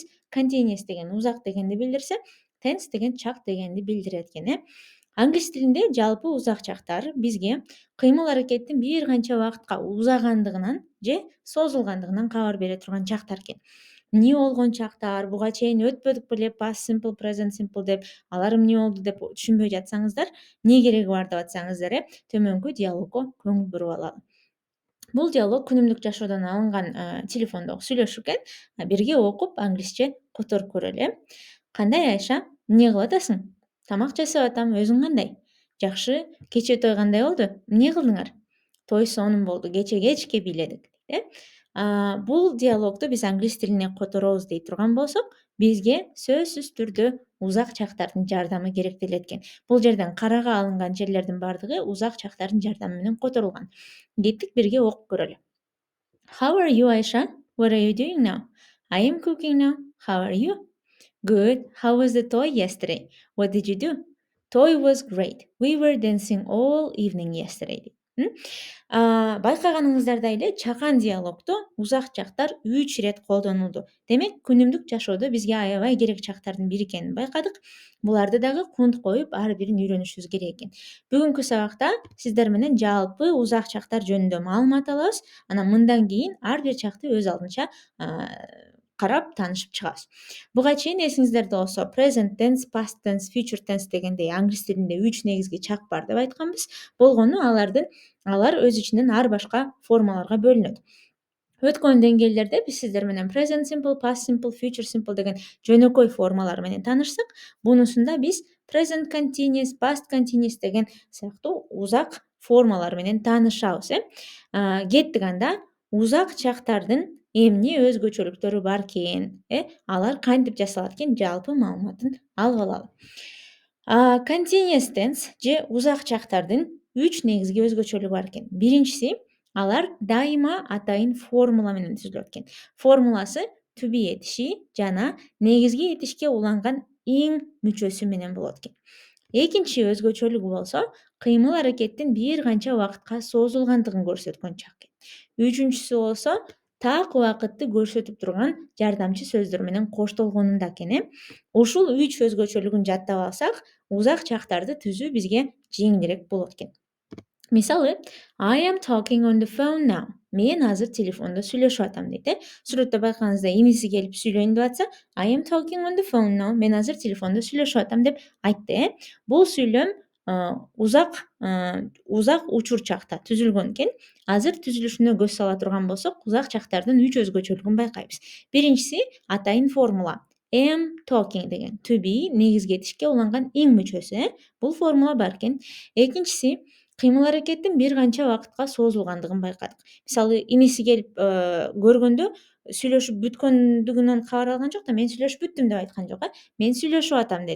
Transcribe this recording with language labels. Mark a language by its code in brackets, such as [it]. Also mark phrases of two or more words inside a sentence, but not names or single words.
[ky] Continuous деген узак дегенди билдирсе, tense деген чак дегенди билдирет экен. Англис тилинде жалпы узак чактар бизге кыймыл аракеттин бир канча убакытка узагандыгынан же созулгандыгынан кабар бере турган чактар экен. Эмне болгон чактар, буга чейин өтпөдүк беле [en] past simple, present simple [ky] деп, алар эмне болду деп түшүнбөй жатсаңыздар, эмне кереги бар деп атсаңыздар, төмөнкү диалогго көңүл буруп алалы. Бул диалог күнүмдүк жашоодон алынган телефондогу сүйлөшүү экен. Бирге окуп, англисче которуп көрөлү. Кандай Айша? Эмне кылып атасың? Тамак жасап атам. Өзүң кандай? Жакшы. Кечээ той кандай болду? Эмне кылдыңар? Той сонун болду. Кечээ кечке бийледик. Бул диалогду биз англис тилине которобуз дей турган болсок, бизге сөзсүз түрдө узак чактардын жардамы керектелет экен. Бул жерден карага алынган жерлердин баардыгы узак чактардын жардамы менен которулган. Кеттик бирге окуп көрөлү. [en] How are you, Aisha? What are you doing now? I am cooking now. How are you? Good. How was the toy yesterday? What did you do? Toy was great. We were dancing all evening yesterday. [ky] Байкаганыңыздардай эле чакан диалогдо узак чактар 3 ирет колдонулду. Демек, күнүмдүк жашоодо бизге аябай керек чактардын бири экенин байкадык. Буларды дагы кунт коюп, ар бирин үйрөнүшүбүз керек экен. Бүгүнкү сабакта сиздер менен жалпы узак чактар жөнүндө маалымат алабыз. Анан мындан кийин ар бир чакты өз алдынча карап таанышып чыгабыз. Буга чейин эсиңиздерде болсо [en] present tense, past tense, future tense [ky] дегендей англис тилинде 3 негизги чак бар деп айтканбыз. Болгону алар өз ичинен ар башка формаларга бөлүнөт. Өткөн деңгээлдерде биз сиздер менен [en] present simple, past simple, future simple [ky] деген жөнөкөй формалар менен таанышсак, бунусунда биз [en] present continuous, past continuous [ky] деген сыяктуу узак формалар менен таанышабыз. Кеттик анда узак чактардын эмне өзгөчөлүктөрү бар экен, алар кантип жасалат экен жалпы маалыматын алып алалы. [en] Continuous tense [ky] же узак чактардын 3 негизги өзгөчөлүгү бар экен. Биринчиси, алар дайыма атайын формула менен түзүлөт экен. Формуласы [en] to be [ky] этиши жана негизги этишке уланган ing мүчөсү менен болот экен. Экинчи өзгөчөлүгү болсо, кыймыл аракеттин бир канча убакытка созулгандыгын көрсөткөн чак экен. Үчүнчүсү болсо, так убакытты көрсөтүп турган жардамчы сөздөр менен коштолгонунда экен. Ушул 3 өзгөчөлүгүн жаттап алсак, узак чактарды түзүү бизге жеңилирээк болот экен. Мисалы, [en] I am talking on the phone now. [ky] Мен азыр телефондо сүйлөшүп атам дейт. Сүрөттө байкагаңызда иниси келип сүйлөйүн деп атса, [en] I am talking on the phone now. [ky] Мен азыр телефондо сүйлөшүп атам деп айтты. Бул сүйлөм узак учур чакта түзүлгөн экен. Азыр түзүлүшүнө көз сала турган болсок, узак чактардын 3 өзгөчөлүгүн байкайбыз. Биринчиси атайын формула. [en] Am talking [ky] деген [en] to be [ky] негизги этишке уланган ing мүчөсү. Бул формула бар экен. Экинчиси, кыймыл аракеттин бир канча убакытка созулгандыгын байкадык. Мисалы, иниси келип көргөндө сүйлөшүп бүткөндүгүнөн кабар алган жок да, мен сүйлөшүп бүттүм деп айткан жок. Мен сүйлөшүп атам деди.